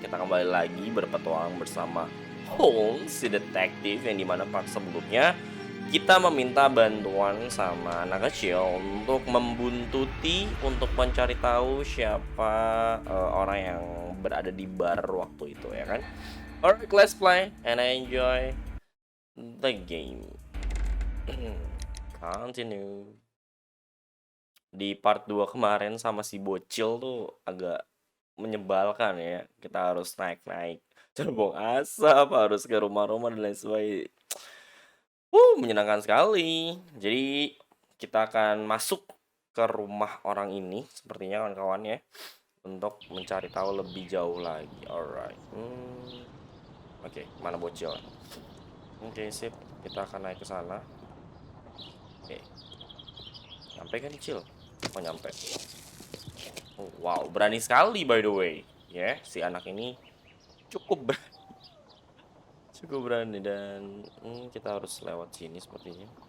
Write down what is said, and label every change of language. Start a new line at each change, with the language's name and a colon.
Indonesian: Kita kembali lagi berpetualang bersama Holmes, si detektif, yang dimana part sebelumnya kita meminta bantuan sama anak kecil untuk membuntuti, untuk mencari tahu siapa orang yang berada di bar waktu itu, ya kan?
English: Alright, let's play and I enjoy the game.
Indonesian: Continue. Di part 2 kemarin sama si bocil tuh agak menyebalkan ya. Kita harus naik-naik terbang asap, harus ke rumah-rumah dan lain sebagainya. Menyenangkan sekali. Jadi kita akan masuk ke rumah orang ini sepertinya kawan-kawan ya, untuk mencari tahu lebih jauh lagi. Alright. Oke, mana bocil? Oke, sip. Kita akan naik ke sana. Oke. Nyampe kan kecil? Oh, nyampe. Oh, wow, berani sekali
English: by the way.
Indonesian: Ya, si anak ini cukup berani. Cukup berani dan kita harus lewat sini sepertinya.